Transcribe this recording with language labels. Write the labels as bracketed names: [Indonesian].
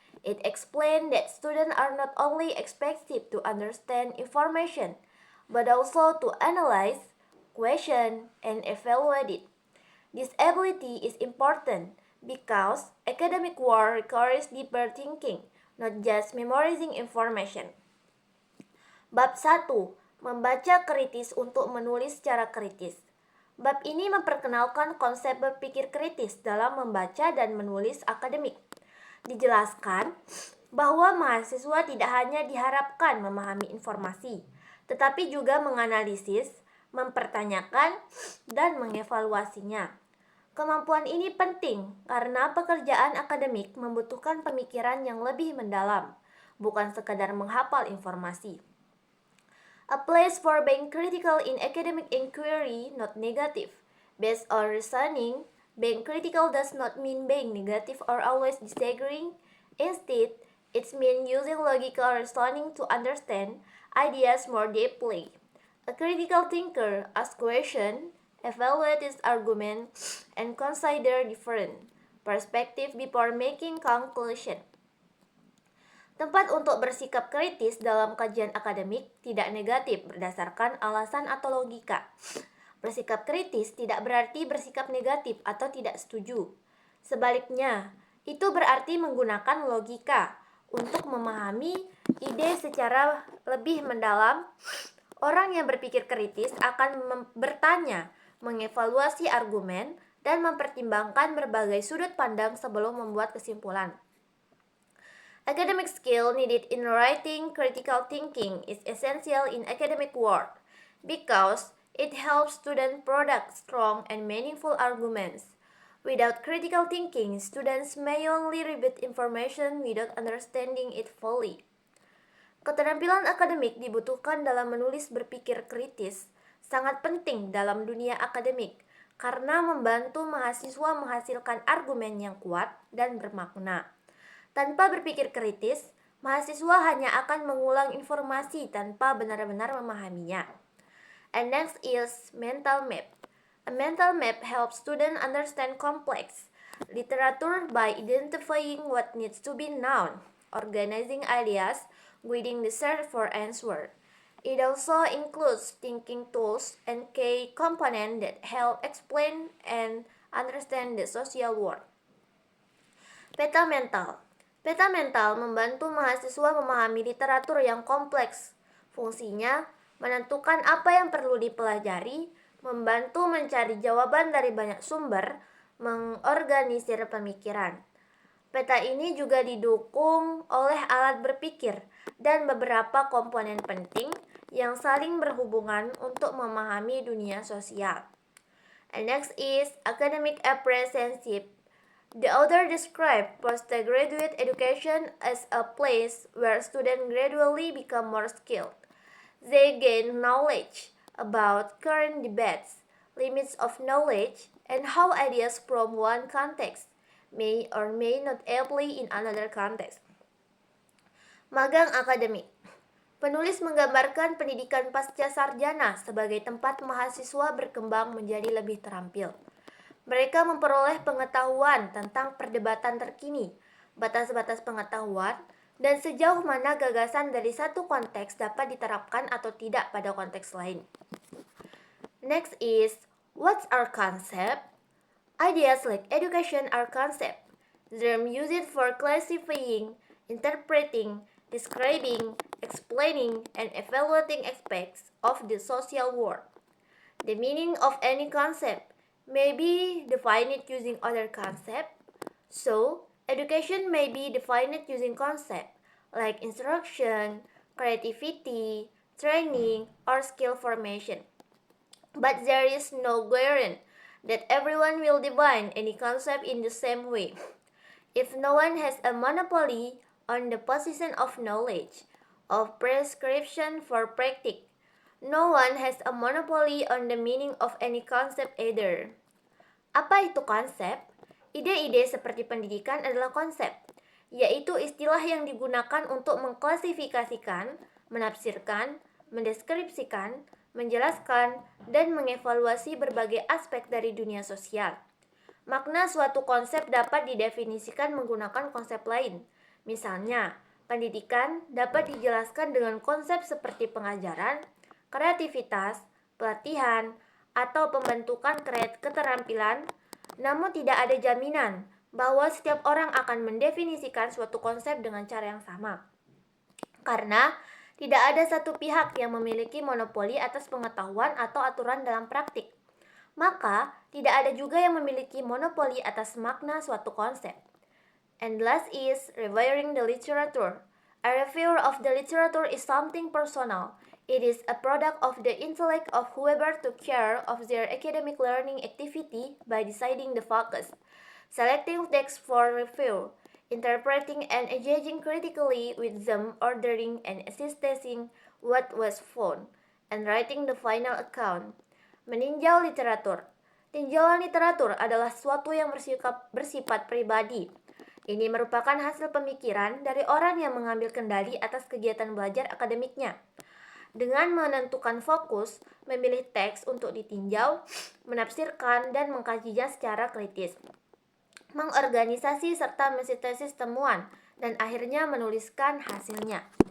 [English] It explains that students are not only expected to understand information, but also to analyze, question, and evaluate it. This ability is important because academic work requires deeper thinking, not just memorizing information. [Indonesian] Bab 1. Membaca kritis untuk menulis secara kritis. Bab ini memperkenalkan konsep berpikir kritis dalam membaca dan menulis akademik. Dijelaskan bahwa mahasiswa tidak hanya diharapkan memahami informasi, tetapi juga menganalisis, mempertanyakan, dan mengevaluasinya. Kemampuan ini penting karena pekerjaan akademik membutuhkan pemikiran yang lebih mendalam, bukan sekadar menghafal informasi. [English] A place for being critical in academic inquiry, not negative. Based on reasoning, being critical does not mean being negative or always disagreeing. Instead, it means using logical reasoning to understand ideas more deeply. A critical thinker asks questions, evaluates arguments, and consider different perspectives before making conclusion. [Indonesian] Tempat untuk bersikap kritis dalam kajian akademik tidak negatif berdasarkan alasan atau logika. Bersikap kritis tidak berarti bersikap negatif atau tidak setuju. Sebaliknya, itu berarti menggunakan logika untuk memahami ide secara lebih mendalam. Orang yang berpikir kritis akan bertanya, mengevaluasi argumen, dan mempertimbangkan berbagai sudut pandang sebelum membuat kesimpulan. [English] Academic skill needed in writing critical thinking is essential in academic work because it helps students produce strong and meaningful arguments. Without critical thinking, students may only repeat information without understanding it fully. [Indonesian] Keterampilan akademik dibutuhkan dalam menulis berpikir kritis, sangat penting dalam dunia akademik karena membantu mahasiswa menghasilkan argumen yang kuat dan bermakna. Tanpa berpikir kritis, mahasiswa hanya akan mengulang informasi tanpa benar-benar memahaminya. [English] And next is mental map. A mental map helps students understand complex literature by identifying what needs to be known, organizing ideas, guiding the search for answer. It also includes thinking tools and key components that help explain and understand the social world. [Indonesian] Peta mental. Peta mental membantu mahasiswa memahami literatur yang kompleks. Fungsinya menentukan apa yang perlu dipelajari, membantu mencari jawaban dari banyak sumber, mengorganisir pemikiran. Peta ini juga didukung oleh alat berpikir dan beberapa komponen penting yang saling berhubungan untuk memahami dunia sosial. [English] And next is academic apprenticeship. The author described postgraduate education as a place where students gradually become more skilled. They gain knowledge about current debates, limits of knowledge, and how ideas from one context may or may not apply in another context. [Indonesian] Magang akademik. Penulis menggambarkan pendidikan pasca sarjana sebagai tempat mahasiswa berkembang menjadi lebih terampil. Mereka memperoleh pengetahuan tentang perdebatan terkini, batas-batas pengetahuan, dan sejauh mana gagasan dari satu konteks dapat diterapkan atau tidak pada konteks lain. [English] Next is, what's our concept? Ideas like education are concept. Term used for classifying, interpreting, describing, explaining, and evaluating aspects of the social world. The meaning of any concept may be defined using other concept. So, education may be defined using concept like instruction, creativity, training, or skill formation. But there is no guarantee that everyone will define any concept in the same way. If no one has a monopoly on the position of knowledge, of prescription for practice, no one has a monopoly on the meaning of any concept either. [Indonesian] Apa itu konsep? Ide-ide seperti pendidikan adalah konsep, yaitu istilah yang digunakan untuk mengklasifikasikan, menafsirkan, mendeskripsikan, menjelaskan, dan mengevaluasi berbagai aspek dari dunia sosial. Makna suatu konsep dapat didefinisikan menggunakan konsep lain. Misalnya, pendidikan dapat dijelaskan dengan konsep seperti pengajaran, kreativitas, pelatihan, atau pembentukan keterampilan, namun tidak ada jaminan bahwa setiap orang akan mendefinisikan suatu konsep dengan cara yang sama. Karena tidak ada satu pihak yang memiliki monopoli atas pengetahuan atau aturan dalam praktik. Maka, tidak ada juga yang memiliki monopoli atas makna suatu konsep. [English] And last is reviewing the literature. A review of the literature is something personal. It is a product of the intellect of whoever took care of their academic learning activity by deciding the focus, selecting text for review, interpreting and engaging critically with them, ordering and assessing what was found, and writing the final account. [Indonesian] Meninjau literatur. Tinjauan literatur adalah sesuatu yang bersifat pribadi. Ini merupakan hasil pemikiran dari orang yang mengambil kendali atas kegiatan belajar akademiknya. Dengan menentukan fokus, memilih teks untuk ditinjau, menafsirkan, dan mengkajinya secara kritis, mengorganisasi serta mensintesis temuan, dan akhirnya menuliskan hasilnya.